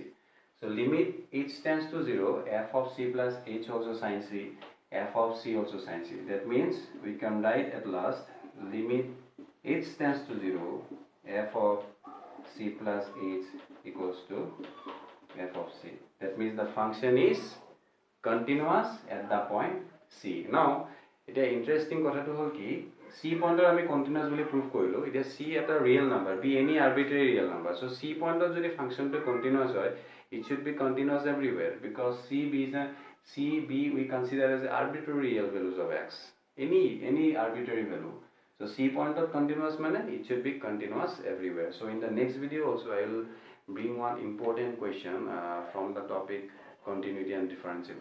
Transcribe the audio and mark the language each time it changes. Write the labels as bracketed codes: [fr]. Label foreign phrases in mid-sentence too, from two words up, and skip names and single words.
[en] So limit h tends to 0 f of c plus h also sin c, f of c also sin c. That means we can write at last limit h tends to 0 f of c plus h equals to f of c. That means the function is continuous at the point c. [as] Now এটা ইন্টারেস্টিং কথাটো হল কি c পয়েন্টৰ আমি কন্টিনিউয়াস বুলি প্রুভ কৰিলো এটা c এটা [en] real number b any arbitrary real number. So c [as] পয়েন্টৰ যদি ফাংশনটো কন্টিনিউয়াস হয় [en] it should be continuous everywhere because c b we consider as arbitrary real values of x, any arbitrary value. So c point of continuous mane it should be continuous everywhere. So in the next video also I will bring one important question from the topic continuity and differentiability.